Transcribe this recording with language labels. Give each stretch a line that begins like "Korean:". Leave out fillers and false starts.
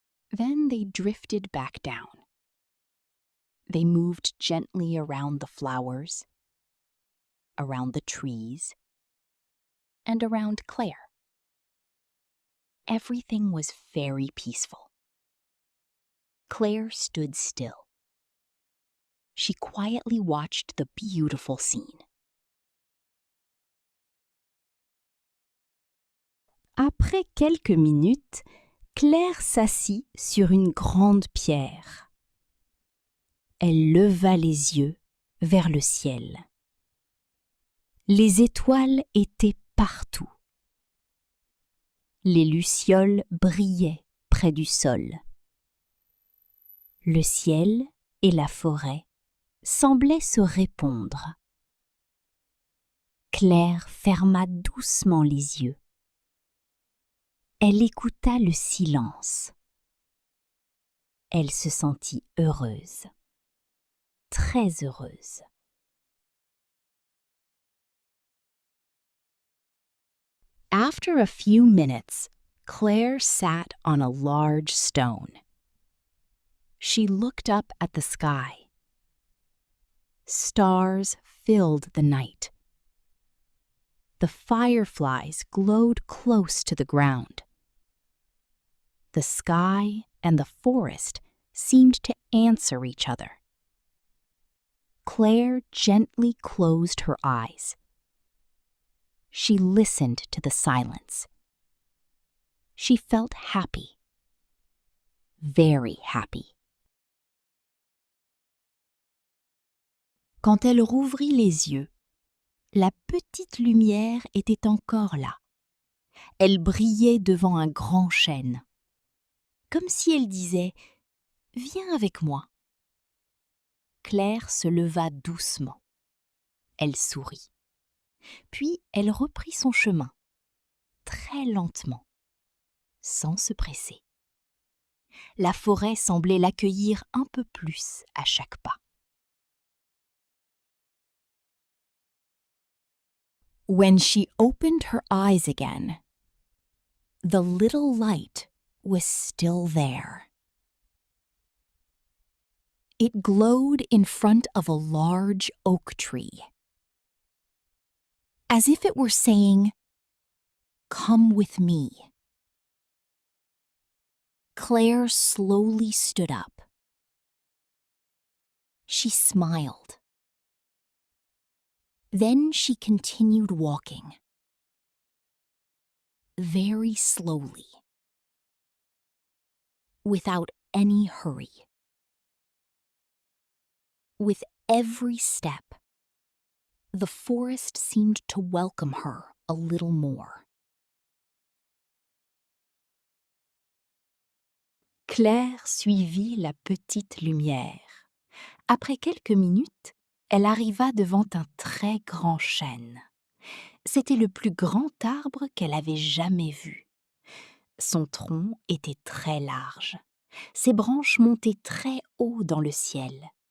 English: Then they drifted back down. They moved gently around the flowers, around the trees, and around Claire. Everything was very peaceful. Claire stood still. She quietly watched the beautiful scene.
French: Après quelques minutes, Claire s'assit sur une grande pierre. Elle leva les yeux vers le ciel. Les étoiles étaient partout. Les lucioles brillaient près du sol. Le ciel et la forêt semblaient se répondre. Claire ferma doucement les yeux. Elle écouta le silence. Elle se sentit heureuse, très heureuse.
English: After a few minutes, Claire sat on a large stone. She looked up at the sky. Stars filled the night. The fireflies glowed close to the ground. The sky and the forest seemed to answer each other. Claire gently closed her eyes. She listened to the silence. She felt happy, very happy.
French: Quand elle rouvrit les yeux, la petite lumière était encore là. Elle brillait devant un grand chêne, comme si elle disait « Viens avec moi ». Claire se leva doucement. Elle sourit. Puis elle reprit son chemin, très lentement, sans se presser. La forêt semblait l'accueillir un peu plus à chaque pas.
English: When she opened her eyes again, the little light was still there. It glowed in front of a large oak tree, as if it were saying, "Come with me." Claire slowly stood up. She smiled. Then she continued walking, very slowly, without any hurry. With every step, the forest seemed to welcome her a little more.
French: Claire suivit la petite lumière. Après quelques minutes, elle arriva devant un très grand chêne. C'était le plus grand arbre qu'elle avait jamais vu. Son tronc était très large. Ses branches montaient très haut dans le ciel.